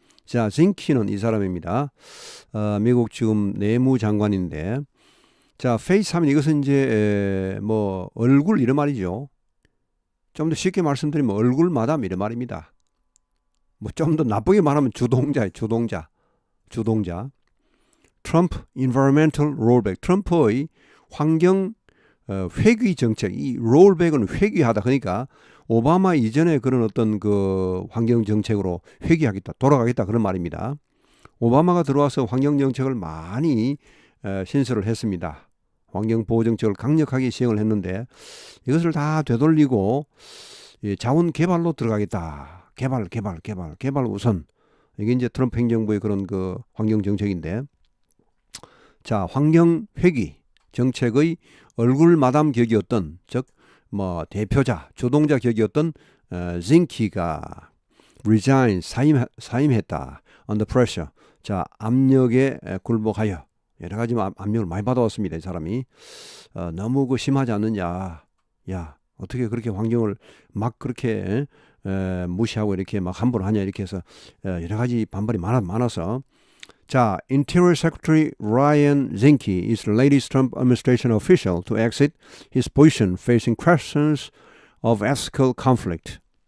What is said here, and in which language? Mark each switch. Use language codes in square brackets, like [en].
[ko] 자, zinke는 이 사람입니다. 미국 지금 내무장관인데, 자, face 하면 이것은 이제 뭐 얼굴 이런 말이죠. 좀 더 쉽게 말씀드리면 얼굴 마담 이런 말입니다. 뭐 좀 더 나쁘게 말하면 주동자예요. 주동자. [en] 트럼프 environmental rollback. [ko] 트럼프의 환경 회귀 정책. 이 롤백은 회귀하다. 그러니까 오바마 이전에 그런 어떤 그 환경 정책으로 회귀하겠다, 돌아가겠다 그런 말입니다. 오바마가 들어와서 환경 정책을 많이 신설을 했습니다. 환경 보호 정책을 강력하게 시행을 했는데 이것을 다 되돌리고 자원 개발로 들어가겠다. 개발 우선. 이게 이제 트럼프 행정부의 그런 그 환경 정책인데, 자, 환경 회귀 정책의 얼굴 마담 격이었던, 즉 뭐 대표자, 주동자 격이었던 징키가 resign 사임했다. [en] under pressure. [ko] 자, 압력에 굴복하여 여러 가지 압력을 많이 받아왔습니다. 이 사람이 너무 그 심하지 않느냐. 야, 어떻게 그렇게 환경을 막 그렇게 무시하고 이렇게 막 함부로 하냐 이렇게 해서 여러 가지 반발이 많아서. [en] 자, Interior Secretary Ryan Zinke is the latest Trump administration official to exit his position facing questions of ethical conflict.